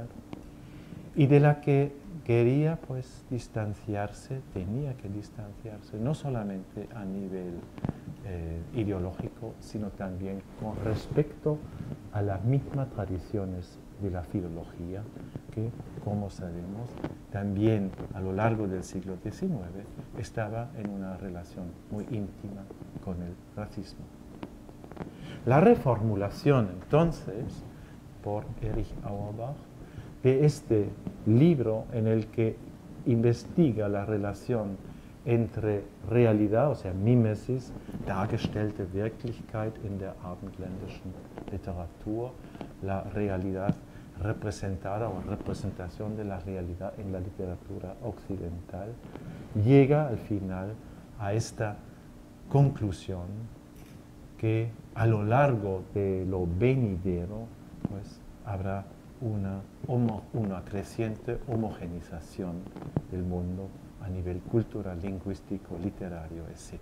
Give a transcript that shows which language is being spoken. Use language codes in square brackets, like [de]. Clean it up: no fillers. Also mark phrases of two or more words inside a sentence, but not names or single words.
[es] y de la que quería pues distanciarse, tenía que distanciarse, no solamente a nivel ideológico, sino también con respecto a las mismas tradiciones de la filología que, como sabemos, también a lo largo del siglo XIX estaba en una relación muy íntima con el racismo. La reformulación, entonces, por Erich Auerbach, de este libro en el que investiga la relación entre realidad, o sea, Mimesis, dargestellte Wirklichkeit in der abendländischen Literatur, la realidad representada o representación de la realidad en la literatura occidental, llega al final a esta conclusión que a lo largo de lo venidero pues, habrá una creciente homogenización del mundo a nivel cultural, lingüístico, literario, etc.